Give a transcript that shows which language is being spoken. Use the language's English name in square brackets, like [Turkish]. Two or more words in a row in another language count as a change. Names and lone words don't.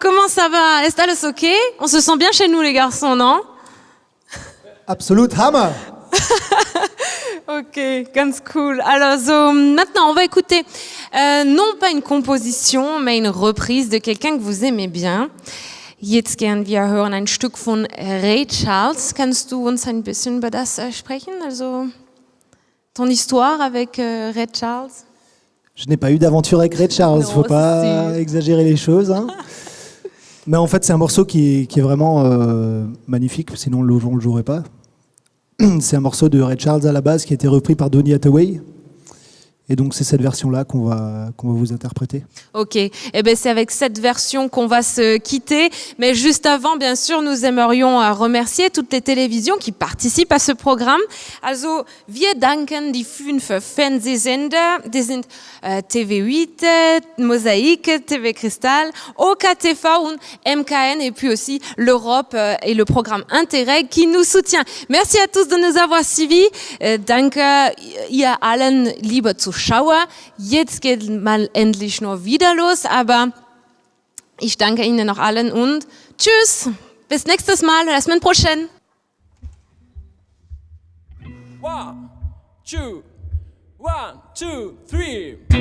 [French] Comment ça va? [German] Est alles okay? [French] On se sent bien chez nous les garçons, non? [German] Absolut Hammer. Ok, ganz cool. [French] Alors, maintenant, on va écouter non pas une composition, mais une reprise de quelqu'un que vous aimez bien. [German] Jetzt gern wir hören ein Stück von Ray Charles. Kannst du uns ein bisschen über das sprechen? Also, [French] ton histoire avec Ray Charles? Je n'ai pas eu d'aventure avec Ray Charles, faut pas exagérer les choses. Hein. Mais en fait, c'est un morceau qui est vraiment magnifique, sinon on ne le jouerait pas. C'est un morceau de Ray Charles à la base qui a été repris par Donny Hathaway. Et donc c'est cette version-là qu'on va vous interpréter. Ok, eh ben, c'est avec cette version qu'on va se quitter. Mais juste avant, bien sûr, nous aimerions remercier toutes les télévisions qui participent à ce programme. [German] Also, wir danken die 5 Fernsehsender, die sind TV8, Mosaïque, TV Cristal, OKTV und MKN, [French] et puis aussi l'Europe et le programme Interreg qui nous soutient. Merci à tous de nous avoir suivis. [German] Danke ihr allen, liebe Zuschauer. Jetzt geht mal endlich nur wieder los, aber ich danke Ihnen noch allen und tschüss, bis nächstes Mal, [French] la semaine prochaine. 1, 2, 1, 2, 3.